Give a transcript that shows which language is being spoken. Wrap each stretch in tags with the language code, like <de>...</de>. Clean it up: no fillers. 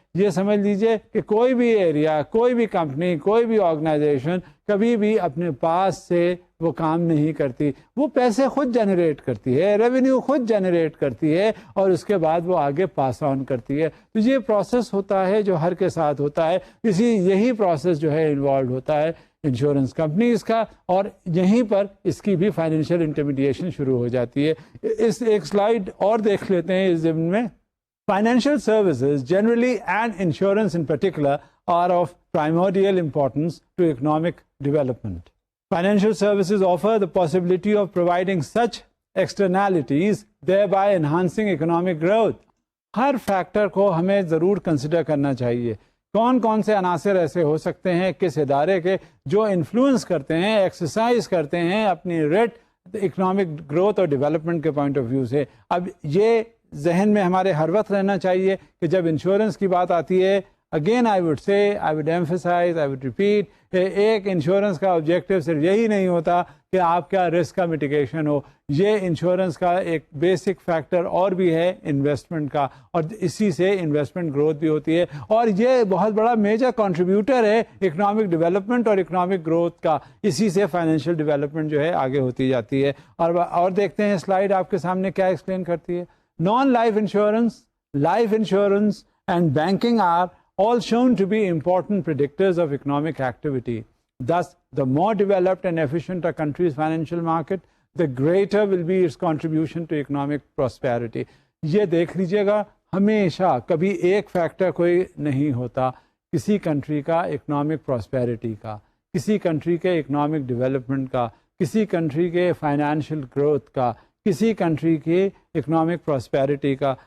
<ur>یہ سمجھ لیجئے کہ کوئی بھی ایریا, کوئی بھی کمپنی, کوئی بھی آرگنائزیشن کبھی بھی اپنے پاس سے وہ کام نہیں کرتی, وہ پیسے خود جنریٹ کرتی ہے, ریونیو خود جنریٹ کرتی ہے اور اس کے بعد وہ آگے پاس آن کرتی ہے. تو یہ پروسیس ہوتا ہے جو ہر کے ساتھ ہوتا ہے, یہی پروسیس جو ہے انوالوڈ ہوتا ہے انشورنس کمپنیز کا, اور یہیں پر اس کی بھی فائنینشیل انٹرمیڈیشن شروع ہو جاتی ہے. اس ایک سلائیڈ اور دیکھ لیتے ہیں اس ضمن میں.</ur> <en>Financial services generally and insurance in particular are of primordial importance to economic development. Financial services offer the possibility of providing such externalities, thereby enhancing economic growth.</en> <ur>Hare factor کو ہمیں ضرور کنسیڈر کرنا چاہیے. کون کون سے عناصر ایسے ہو سکتے ہیں کس ادارے کے جو انفلوئنس کرتے ہیں, ایکسرسائز کرتے ہیں اپنی ریٹ اکنامک گروتھ اور ڈیولپمنٹ کے پوائنٹ آف ویو سے. اب یہ ذہن میں ہمارے ہر وقت رہنا چاہیے کہ جب انشورنس کی بات آتی ہے,</ur> <en>again I would say, I would emphasize, I would repeat,</en> <ur>ایک انشورنس کا آبجیکٹو صرف یہی نہیں ہوتا کہ آپ کا رسک کا میٹیگیشن ہو. یہ انشورنس کا ایک بیسک فیکٹر اور بھی ہے انویسٹمنٹ کا, اور اسی سے انویسٹمنٹ گروتھ بھی ہوتی ہے, اور یہ بہت بڑا میجر کنٹریبیوٹر ہے اکنامک ڈیولپمنٹ اور اکنامک گروتھ کا. اسی سے فائنینشیل ڈیولپمنٹ جو ہے آگے ہوتی جاتی ہے. اور دیکھتے ہیں سلائیڈ آپ کے سامنے کیا ایکسپلین کرتی ہے.</ur> <en>Non-life insurance, life insurance and banking are all shown to be important predictors of economic activity. Thus, the more developed and efficient a country's financial market, the greater will be its contribution to economic prosperity.</en> <ur>یہ دیکھ لیجئے گا, ہمیشہ کبھی ایک factor کوئی نہیں ہوتا کسی کنٹری کا اکنامک پراسپیرٹی کا, کسی کنٹری کے اکنامک ڈیولپمنٹ کا, کسی کنٹری کے فائنینشیل گروتھ کا, کسی کنٹری کی اکنامک پراسپیرٹی کا.</ur>